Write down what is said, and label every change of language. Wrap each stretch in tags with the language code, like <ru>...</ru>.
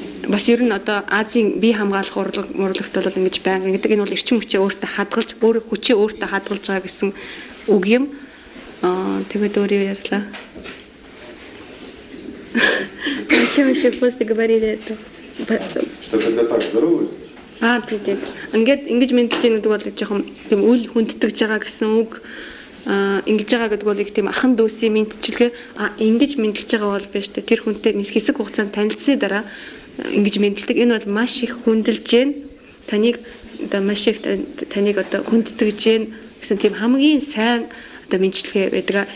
<mn>Бас ер нь одоо Азийн бие хамгаалах урлагт бол ингэж байна гэдэг. Энэ бол эрчим хүчээ өөртөө хадгалж, өөр хүчээ өөртөө хадгалж байгаа гэсэн үг юм. Тэгээд өөрөө ярьлаа.</mn> <ru>Зачем еще после говорили это? Что когда так здороваться?</ru> <mn>А, тийм. Ингээд ингэж мэдлж яах гэдэг бол жоохон тийм үл хүндтгэж байгаа гэсэн үг. Ингэж байгаа гэдэг бол их тийм ахан дүүсийн мэдчилгээ. Ингэж мэдлж байгаа бол биш үү? Тэр хүнтэй хэсэг хугацаанд танилцсны дараа ингэж мэдлдэг. Энэ бол маш их хүндэлж гэн. Таныг одоо маш их таныг одоо хүндэтгэж гэн гэсэн тийм хамгийн сайн одоо мэдчилгээ байдаг.</mn>